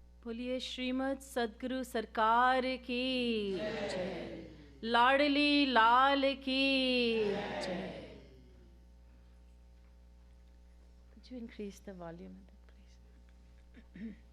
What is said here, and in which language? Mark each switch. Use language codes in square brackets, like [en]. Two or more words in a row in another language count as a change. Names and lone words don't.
[hi] बोलिए श्रीमद् सद्गुरु सरकार की जय, लाडली लाल की जय. [en] Could you increase the volume a bit, please?